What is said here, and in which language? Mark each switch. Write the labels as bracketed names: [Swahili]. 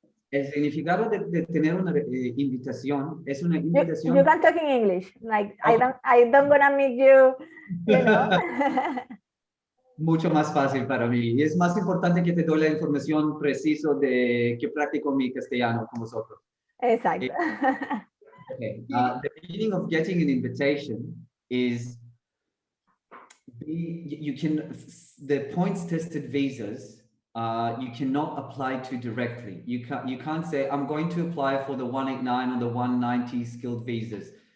[Spanish] El significado de tener una invitación es una invitación. [English] You can talk in English. Like, okay. I don't gonna meet you, you know. [Spanish] Mucho más fácil para mí. Y es más importante que te doy la información precisa de que practico mi castellano con vosotros. Exacto. [English] Okay. The meaning of getting an invitation is the points tested visas you cannot apply to directly. You can't say, I'm going to apply for the 189 or the 190 skilled visas.